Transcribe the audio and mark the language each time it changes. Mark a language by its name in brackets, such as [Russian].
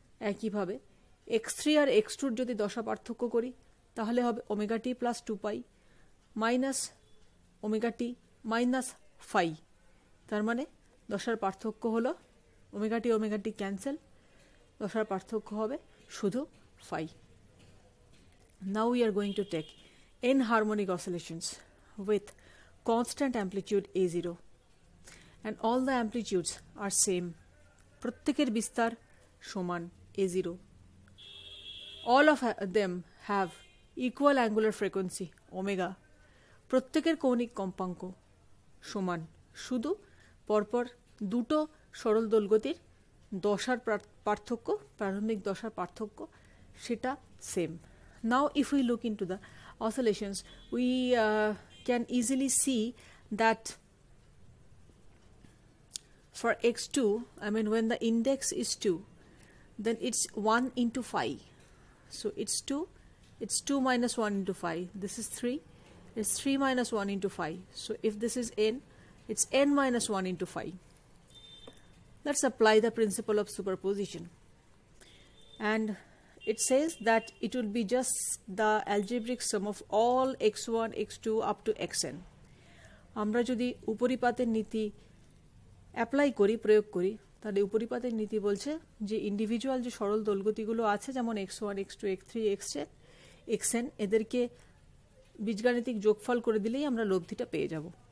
[Bangla] একইভাবে x3 আর x2 যদি দশা পার্থক্য করি তাহলে হবে ওমেগা টি প্লাস 2 পাই minus omega t minus phi. তার মানে দশার পার্থক্য হলো ওমেগা টি ক্যান্সেল, দশার পার্থক্য হবে শুধু phi. [English] Now we are going to take n harmonic oscillations with constant amplitude A0 and all the amplitudes are same. [Bangla] প্রত্যেকের বিস্তার সমান [English] A0. All of them have equal angular frequency omega. [Bangla] প্রত্যেকের কৌণিক কম্পাঙ্ক সমান, শুধু পরপর দুটো সরল দোলগতির দশার পার্থক্য, প্রারম্ভিক দশার পার্থক্য সেটা same. [English] Now if we look into the oscillations, we can easily see that for x2, I mean when the index is 2, then it's 1 into phi. So it's 2 minus 1 into phi. This is 3, it's 3 minus 1 into phi. So if this is n, it's n minus 1 into phi. Let's apply the principle of superposition. And it says that it will be just the algebraic sum of all x1, x2 up to xn. [Bangla] আমরা যদি উপরিপাতের নীতি apply করি, প্রয়োগ করি, তাহলে উপরিপাতের নীতি বলছে যে ইন্ডিভিজুয়াল যে সরল দোলগতিগুলো আছে যেমন x1, x2, x3, xn, এদেরকে বীজগাণিতিক যোগফল করে দিলেই আমরা লব্ধিটা পেয়ে যাব.